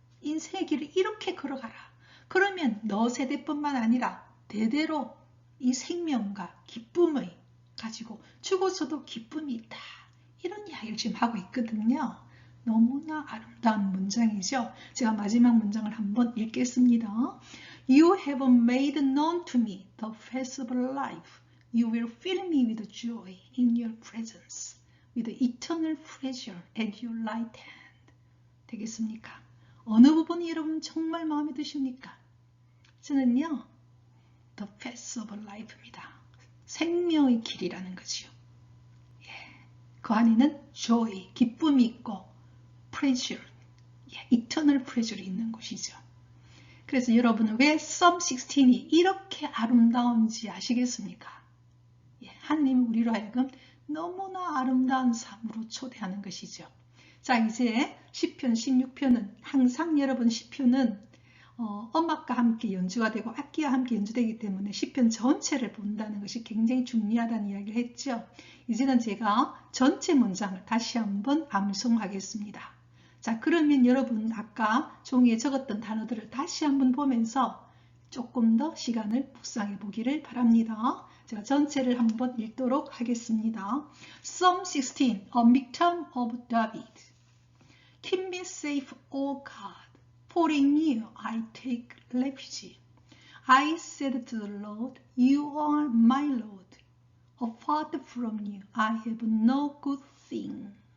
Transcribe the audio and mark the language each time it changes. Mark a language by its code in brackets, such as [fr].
[ko] 인생의 길을 이렇게 걸어가라. 그러면 너 세대뿐만 아니라 대대로 이 생명과 기쁨을 가지고 죽어서도 기쁨이 있다. 이런 이야기를 지금 하고 있거든요. 너무나 아름다운 문장이죠. 제가 마지막 문장을 한번 읽겠습니다. [en] You have made known to me the facts of life. You will fill me with joy in your presence, with eternal pleasure at your right hand. [ko] 되겠습니까? 어느 부분이 여러분 정말 마음에 드십니까? 저는요, [en] the path of life입니다. [ko] 생명의 길이라는 거지요. 예, 그 안에는 joy, 기쁨이 있고 pleasure, 예, [en] eternal pleasure [ko] 이 있는 곳이죠. 그래서 여러분은 왜 Psalm 16이 이렇게 아름다운지 아시겠습니까? 예, 하나님 우리로 하여금 너무나 아름다운 삶으로 초대하는 것이죠. 자, 이제 시편 16편은 항상 여러분 시편은 음악과 함께 연주가 되고 악기와 함께 연주되기 때문에 시편 전체를 본다는 것이 굉장히 중요하다는 이야기를 했죠. 이제는 제가 전체 문장을 다시 한번 암송하겠습니다. 자, 그러면 여러분 아까 종이에 적었던 단어들을 다시 한번 보면서 조금 더 시간을 묵상해 보기를 바랍니다. 제가 전체를 한번 읽도록 하겠습니다. [en] Psalm 16, A Michtam of David. Keep me safe, O God, for in you I take refuge. I said to the Lord, You are my Lord. Apart from you, I have no good thing.